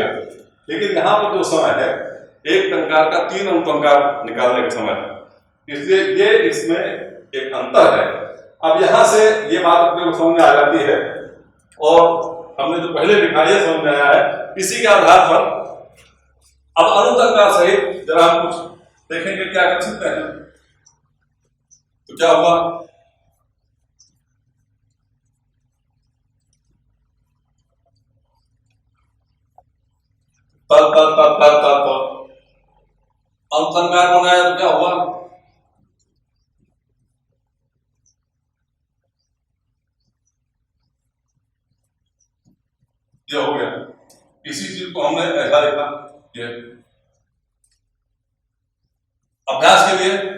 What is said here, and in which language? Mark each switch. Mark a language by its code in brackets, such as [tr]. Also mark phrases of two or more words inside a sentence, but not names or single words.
[hi] लेकिन यहां पर जो समय है एक टंकार का 3 अनुतंकार निकालने का समय है, इसलिए ये इसमें एक अंतर है। अब यहां से ये बात अपने को समझ में आ जाती है, और हमने जो पहले लिखा है समझ में आया है। इसी के आधार पर अब अनुतंकार सहित जरा हम कुछ देखेंगे क्या कर सकते हैं। तो क्या हुआ, तल तल तल तल तल तल अनुतंकार बनाया तो क्या हुआ, ये हो गया। इसी चीज को हमने ऐसा लिखा, ये अभ्यास के लिए